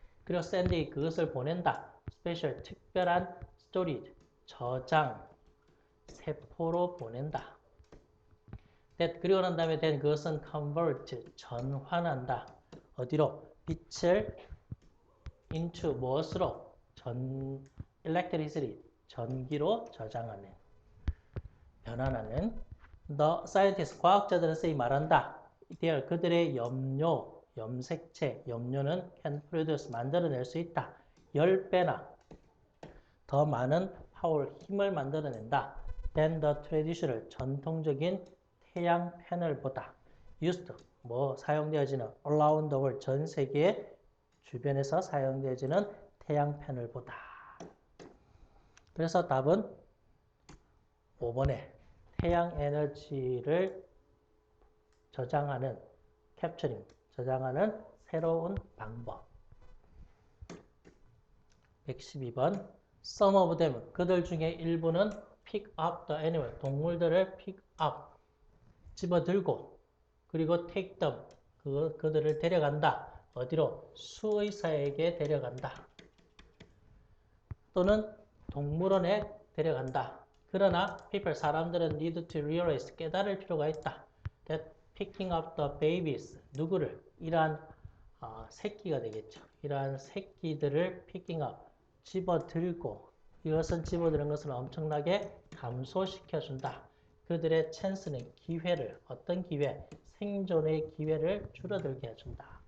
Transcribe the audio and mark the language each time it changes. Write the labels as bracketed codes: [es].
[ko] 그리고 send, 그것을 보낸다. special, 특별한 storage, 저장, 세포로 보낸다. that, 그리고 난 다음에 then 그것은 convert, 전환한다. 어디로? 빛을 into 무엇으로? electricity, 전기로 저장하는, 변환하는. [en] The scientists, [ko] 과학자들은 [en] say, [ko] 말한다. There, 그들의 염료, 염색체, 염료는 [en] can produce, [ko] 만들어낼 수 있다. 10배나 더 많은 파워, 힘을 만들어낸다. [en] than the traditional, [ko] 전통적인 태양 패널보다. used, 사용되어지는 [en] around the world, [ko] 전 세계 주변에서 사용되어지는 태양 패널보다. 그래서 답은 5번에 태양 에너지를 저장하는, 캡처링, 저장하는 새로운 방법. [en] 112번 Some of them, [ko] 그들 중에 일부는 [en] pick up the animal, [ko] 동물들을 [en] pick up, [ko] 집어들고, 그리고 [en] take them, [ko] 그들을 데려간다. 어디로? 수의사에게 데려간다. 또는 동물원에 데려간다. 그러나 people, 사람들은 [en] need to realize, [ko] 깨달을 필요가 있다. [en] that picking up the babies, [ko] 누구를? 이러한 새끼가 되겠죠. 이러한 새끼들을 [en] picking up, [ko] 집어들고, 이것은 집어드는 것을 엄청나게 감소시켜준다. 그들의 찬스는, 기회를, 어떤 기회? 생존의 기회를 줄어들게 해준다.